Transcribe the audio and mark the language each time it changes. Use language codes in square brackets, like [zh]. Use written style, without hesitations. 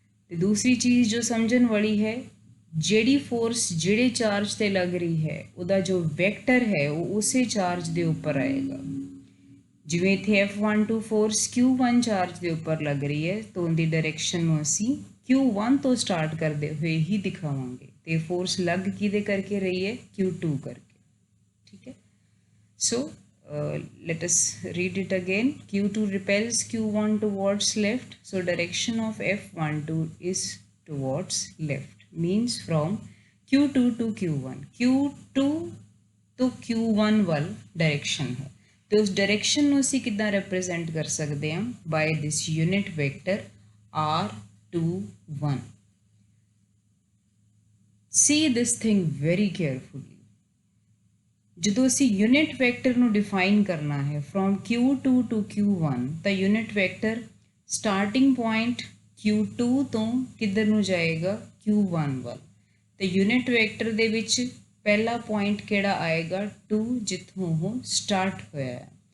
[pa] ਤੇ ਦੂਸਰੀ ਚੀਜ਼ ਜੋ ਸਮਝਣ ਵਾਲੀ ਹੈ, ਜਿਹੜੀ ਫੋਰਸ ਜਿਹੜੇ ਚਾਰਜ ਤੇ ਲੱਗ ਰਹੀ ਹੈ ਉਹਦਾ ਜੋ ਵੈਕਟਰ ਹੈ ਉਹ ਉਸੇ ਚਾਰਜ ਦੇ ਉੱਪਰ ਆਏਗਾ। ਜਿਵੇਂ ਇੱਥੇ F12 ਫੋਰਸ Q1 ਚਾਰਜ ਦੇ ਉੱਪਰ ਲੱਗ ਰਹੀ ਹੈ ਤਾਂ ਉਹਦੀ ਡਾਇਰੈਕਸ਼ਨ ਨੂੰ ਅਸੀਂ Q1 ਤੋਂ ਸਟਾਰਟ ਕਰਦੇ ਹੋਏ ਹੀ ਦਿਖਾਵਾਂਗੇ, ਤੇ ਫੋਰਸ ਲੱਗ ਕਿਹਦੇ ਕਰਕੇ ਰਹੀ ਹੈ, Q2 ਕਰਕੇ। ਠੀਕ ਹੈ, [en] so let us read it again। Q2 repels Q1 towards left, so direction of F12 is towards left, means from Q2 to Q1। Q2 to Q1 [pa] ਵੱਲ ਡਾਇਰੈਕਸ਼ਨ ਹੈ, ਤੇ ਉਸ ਡਾਇਰੈਕਸ਼ਨ ਨੂੰ ਅਸੀਂ ਕਿੱਦਾਂ ਰਿਪਰੈਜ਼ੈਂਟ ਕਰ ਸਕਦੇ ਹਾਂ, [en] By this unit vector R21। see this thing very carefully। [pa] ਜਦੋਂ ਅਸੀਂ ਯੂਨਿਟ ਵੈਕਟਰ ਨੂੰ ਡਿਫਾਈਨ ਕਰਨਾ ਹੈ [en] from Q2 to Q1, [pa] ਤਾਂ unit vector starting point Q2 ਤੋਂ ਕਿੱਧਰ ਨੂੰ ਜਾਏਗਾ, Q1 ਵੱਲ। ਤੇ ਯੂਨਿਟ ਵੈਕਟਰ ਦੇ ਵਿੱਚ ਪਹਿਲਾ ਪੁਆਇੰਟ ਕਿਹੜਾ ਆਏਗਾ, 2, ਜਿੱਥੋਂ ਉਹ ਸਟਾਰਟ ਹੋਇਆ ਹੈ।